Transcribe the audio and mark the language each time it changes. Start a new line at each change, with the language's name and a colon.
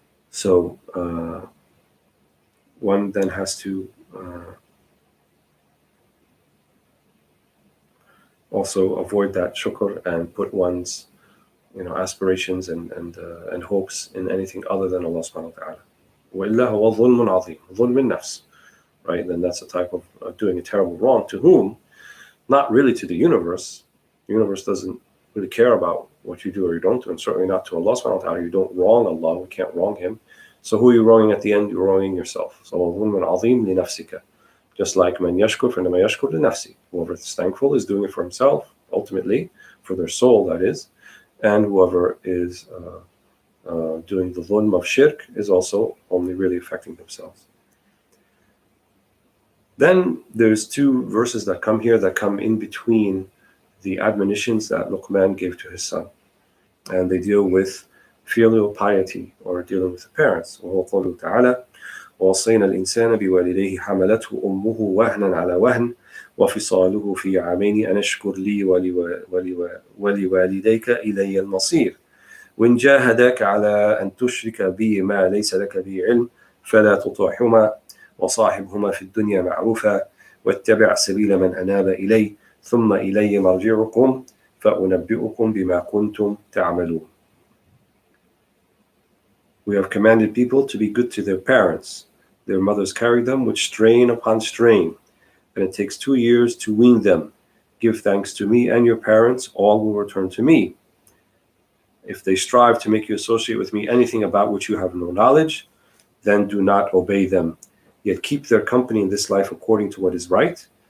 English: So one then has to also avoid that shukr and put one's aspirations and hopes in anything other than Allah subhanahu wa ta'ala.
Arabic: وَإِلَّا هُوَ ظُلْمٌ عَظِيمٌ, ظُلْمٌ النَّفْسِ,
English: right? Then that's a type of doing a terrible wrong. To whom? Not really to the universe. The universe doesn't really care about what you do or you don't do, and certainly not to Allah subhanahu wa ta'ala. You don't wrong Allah, we can't wrong Him. So who are you wronging at the end? You're wronging yourself.
Arabic: So ظُلْمٌ عَظِيمٌ لِنَفْسِكَ.
English: Just like
Arabic: مَنْ يَشْكُرْ فَإِنَّمَا يَشْكُرْ لِنَفْسِهِ.
English: Whoever is thankful is doing it for himself, ultimately, for their soul, that is. And whoever is doing the dhulm of shirk is also only really affecting themselves. Then there's two verses that come here that come in between the admonitions that Luqman gave to his son. And they deal with filial piety, or dealing with the parents.
Arabic: وهو قوله تعالى ووصينا الإنسان بوالديه حملته أمه وهنا على وهن وفصاله في عامين أن اشكر لي ولوالديك إلي المصير وإن جاهداك على أن تشرك بي ما ليس لك به علم فلا تطعهما وصاحبهما في الدنيا معروفا واتبع سبيل من أناب إلي ثم إلي مرجعكم فأنبئكم بما كنتم تعملون.
English: We have commanded people to be good to their parents. Their mothers carry them with strain upon strain, and it takes 2 years to wean them. Give thanks to me and your parents, all will return to me. If they strive to make you associate with me anything about which you have no knowledge, then do not obey them. Yet keep their company in this life according to what is right,